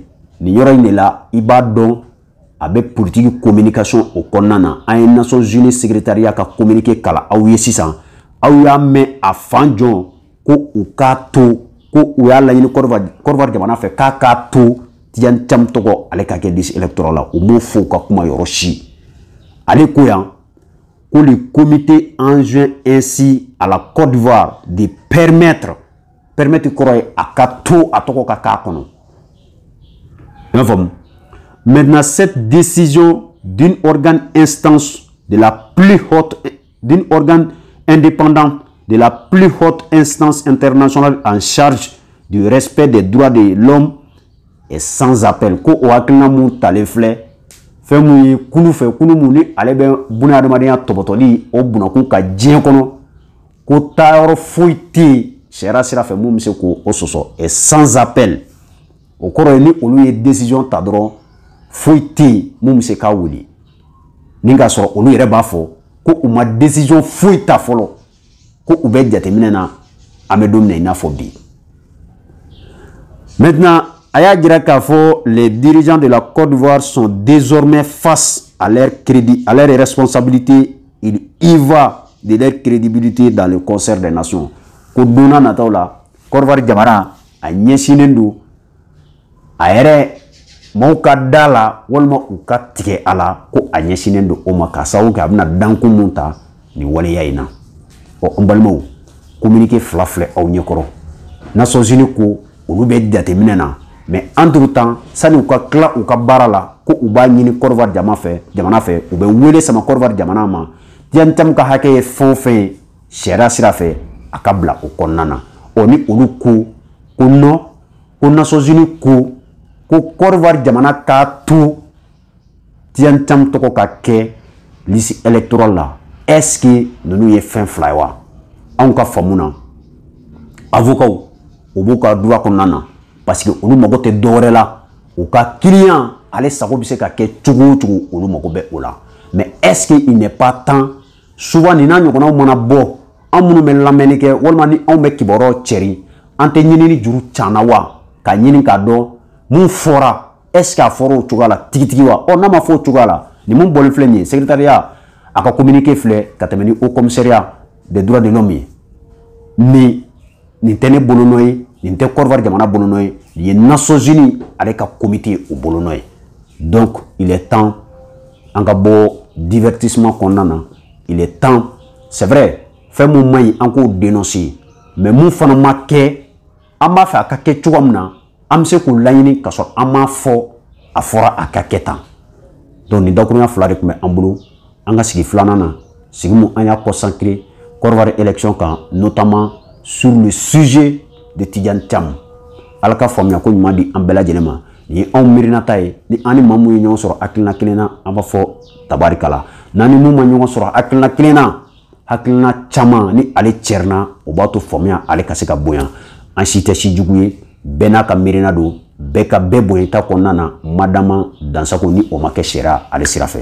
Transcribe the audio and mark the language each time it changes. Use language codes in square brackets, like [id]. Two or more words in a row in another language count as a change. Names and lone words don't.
[bm] Nin yɔrɔ in de la i b'a dɔn a bɛ [fr] politique communication [bm] o kɔnɔna na an ye Nations Unies secrétariat ka communiqué kala aw ye sisan aw y'a mɛn a fan jɔn ko u k'a to ko u y'a laɲini Côte d'Ivoire jamana fɛ k'a k'a to Tidiane Thiam tɔgɔ ale ka kɛ [fr] liste électorale [bm] la u m'o fɔ u ka kuma yɔrɔ si ale ko yan ko [fr] le comité enjoint ainsi à la Côte d'Ivoire de permettre [bm] kɔrɔ ye a ka to a tɔgɔ ka k'a kɔnɔ. [fr] Maintenant cette décision d'un organe indépendant de la plus haute instance internationale en charge du respect des droits de l'homme est sans appel. [bm] Ko o hakilina mun talen filɛ fɛn mun ye kunu fɛ kunu mun ni ale bɛ bunahadamadenya tɔbɔtɔli o bunakun ka diɲɛ kɔnɔ ko taayɔrɔ foyi tɛ yen sariya sira fɛ mun bɛ se k'o sɔsɔ [fr] est sans appel. [bm] O kɔrɔ ye ni olu ye décision ta dɔrɔn foyi tɛ yen mun bɛ se k'a wuli ni k'a sɔrɔ olu yɛrɛ b'a fɔ ko u ma décision foyi ta fɔlɔ ko u bɛ jateminɛ na an bɛ don min na i n'a fɔ bi. [fr] Maintenant, [bm] a y'a jira k'a fɔ [fr] les dirigeants de la Côte d'Ivoire sont désormais face à leur crédit, à leur responsabilité. Il y va de leur crédibilité dans le concert des nations. [bm] Ko donna nataw la Côte d'Ivoire jamana a ɲɛsinnen don a yɛrɛ maaw ka da la walima u ka tigɛ a la ko a ɲɛsinnen don o ma k'a sababu kɛ a bɛna dankun mun ta nin waleya in na. An balimaw communiqué fila filɛ aw ɲɛkɔrɔ Nations Unies ko olu bɛ jateminɛ na [fr] mais entre temps [bm] sani u ka tila u ka baara la ko u b'a ɲini Côte d'Ivoire jamana fɛ u bɛ wele sama Côte d'Ivoire jamana ma Tiyantam ka hakɛ ye fɛn o fɛn ye sariya sira fɛ a ka bila o kɔnɔna na. Ni olu ko non ko Nations Unies ko Côte d'Ivoire jamana k'a to Tiyantam tɔgɔ ka kɛ [fr] liste électorale [bm] la [fr] est-ce que [bm] ninnu ye fɛn fila ye wa? Anw ka faamu na avocat u b'u ka droit kɔnɔna na [fr] parce que [bm] olu mago tɛ dɔwɛrɛ la u ka client ale sago bɛ se ka kɛ cogo o cogo olu mago bɛ o la. [fr] Mais est-ce que il n'est pas temps souvent [bm] nin n'a ɲɔgɔnnaw mana bɔ an minnu bɛ lamɛnni kɛ walima ni anw bɛ kibaruyaw cɛri an tɛ ɲinini juru caana wa ka ɲini k'a dɔn mun fɔra [fr] est-ce que [bm] a fɔra o cogoya la tigitigi wa? N'a ma fɔ o cogoya la ni mun bɔlen filɛ nin ye secrétariat a ka communiqué filɛ ka tɛmɛ ni Haut Commissariat des droits de l'homme ye ni nin tɛ ne bolo nɔ ye nin tɛ Côte d'Ivoire jamana bolo nɔ ye nin ye Nations Unies ale ka comité o bolo nɔ ye. [fr] Donc il est temps [bm] an ka bɔ divertissement kɔnɔna na. [fr] Il est temps c'est vrai [bm] fɛn mun man ɲi an k'o dénoncer mais mun fana ma kɛ an b'a fɛ a ka kɛ cogoya min na an bɛ se k'o laɲini ka sɔrɔ an m'a fɔ a fɔra a ka kɛ tan. Donc nin dakurunya fila de tun bɛ an bolo an ka sigi filanan na sigi mun an y'a consacré Côte d'Ivoire élection kan [fr] notamment sur le sujet de Tiyantam. [bm] Ala ka faamuya ko ɲuman di an bɛɛ lajɛlen ma. Ni anw miirinata ye ni an ni maa mun ye ɲɔgɔn sɔrɔ hakilina kelen na an b'a fɔ tabarikala. N'an ni mun ma ɲɔgɔn sɔrɔ hakilina kelen na hakilina caman ni ale cɛrina o b'a to faamuya ale ka se ka bonya. An si tɛ si jugu ye bɛɛ n'a ka miirina don bɛɛ ka bɛɛ bonyata kɔnɔna na madama dansago ni o ma kɛ sariya ale sira fɛ.